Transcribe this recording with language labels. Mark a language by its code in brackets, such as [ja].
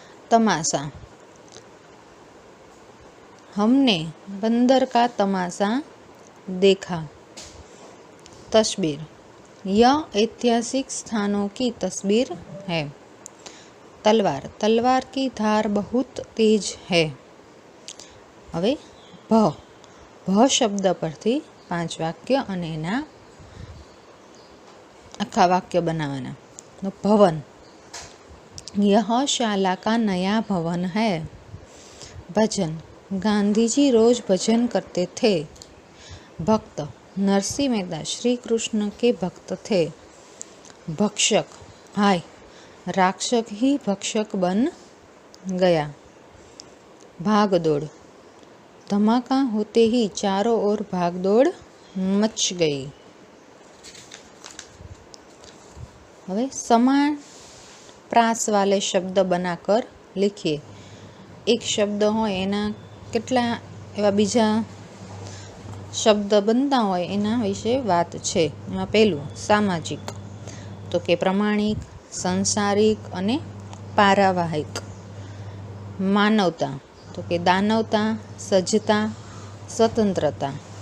[hi] तमाशा, हमने बंदर का तमाशा देखा। तस्वीर, यह ऐतिहासिक स्थानों की तस्वीर है। तलवार, तलवार की धार बहुत तेज है। [gu] હવે ભ શબ્દ પરથી 5 વાક્ય અને એના આખા વાક્ય બનાવવાના। [hi] भवन, यह शाला का नया भवन है। भजन, गांधी जी रोज भजन करते थे। भक्त, नरसिंह मेहता श्री कृष्ण के भक्त थे। भक्षक, हाय राक्षक ही भक्षक बन गया। भागदौड़, धमाका होते ही चारों ओर भागदौड़ मच गई। [gu] હવે [hi] समान प्रास वाले शब्द बनाकर लिखिए। एक शब्द हो [gu] एना કેટલા એવા બીજા શબ્દ બનતા હોય એના વિશે વાત છે। એમાં પહેલું સામાજિક, તો કે પ્રમાણિક, સંસારિક અને પારિવારિક। માનવતા, તો કે દાનવતા, સજ્જતા, સ્વતંત્રતા।